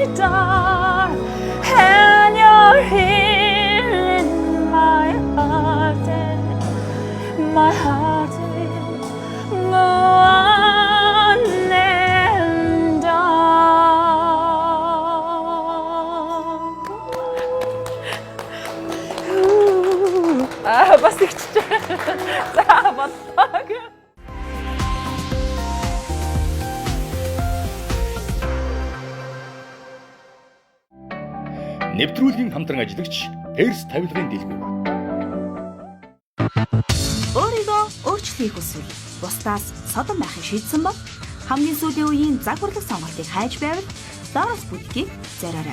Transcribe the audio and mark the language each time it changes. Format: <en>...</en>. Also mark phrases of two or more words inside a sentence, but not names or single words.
<en>door, and you're here in my heart, and my heart will go on and on.</en> <mn>Бас их ч. За болтог. Нэвтрүүлгийн хамтран ажиллагч Перс тавилгын дэлгүүр. Өөрийгөө өөрчлөхийг хүсвэл бусдаас содон байхыг шийдсэн бол хамгийн сүүлийн үеийн загварлаг сонголтыг хайж байвал Лорос бутикийг зориорой.</mn>